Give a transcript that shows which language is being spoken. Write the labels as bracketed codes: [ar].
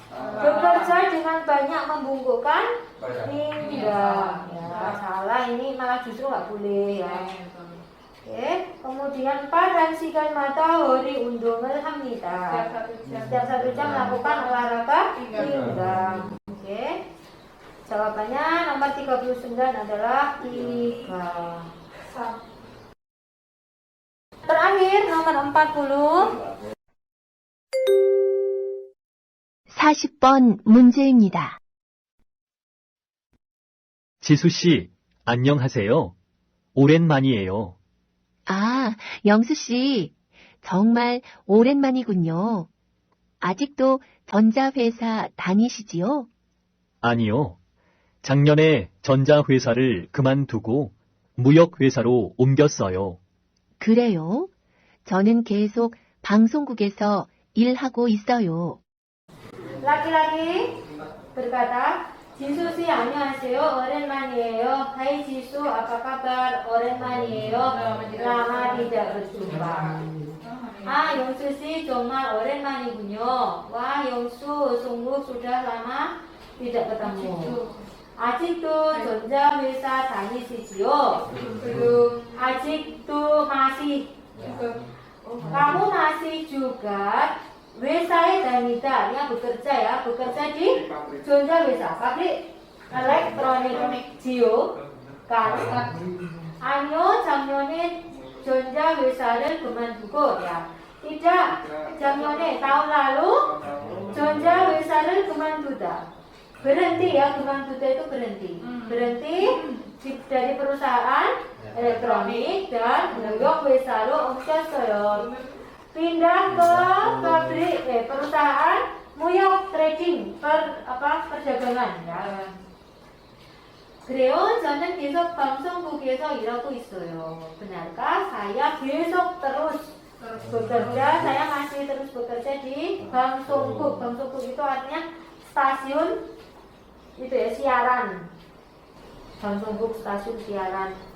[id] Bekerja dengan banyak membungkukkan pinggang. Ya, salah ini malah justru nggak boleh ya. Oke, kemudian 4, [ko] rangs이간 마다 허리 운동을 합니다. [id] Setiap 1 jam melakukan olahraga pinggang. Oke. Jawabannya nomor 39 adalah 3. Terakhir nomor 40. [ko] 40번 문제입니다. 지수 씨, 안녕하세요. 오랜만이에요. 아, 영수 씨. 정말 오랜만이군요. 아직도 전자회사 다니시지요? 아니요. 작년에 전자회사를 그만두고 무역회사로 옮겼어요. 그래요? 저는 계속 방송국에서 일하고 있어요. [id] Laki-laki berkata, [ko] 지수 씨 안녕하세요. 오랜만이에요. [id] Hai 지수, apa kabar? 오랜만이에요. Lama tidak berjumpa. [ko] Ah, 영수 씨 정말 오랜만이군요. [id] Wah, 영수 sungguh sudah lama tidak ketemu. [ko] 아직도 전자회사 다니시지요? [id] belum. 아직도 masih. Kamu masih juga 회사에 다니다. Ya bekerja ya, bekerja di 전자회사, pabrik elektronik Jio. Kan? [ko] 아니요, 작년에 전자회사를 그만두고 ya. [id] Tidak, 작년에 tahun lalu [ko] 전자회사를 그만두다. [id] Berhenti ya, kemampuan itu berhenti. Berhenti dari perusahaan elektronik dan [ko] 무역 회사로 옮겼어요. [id] Pindah ke pabrik perusahaan 무역 trading perdagangan ya. 그래요? [ko] 저는 계속 방송국에서 일하고 있어요. [id] Benarkah? Saya 계속 terus bekerja. Saya masih terus bekerja di 방송국. 방송국 itu artinya stasiun itu ya, siaran. 방송국 stasiun siaran.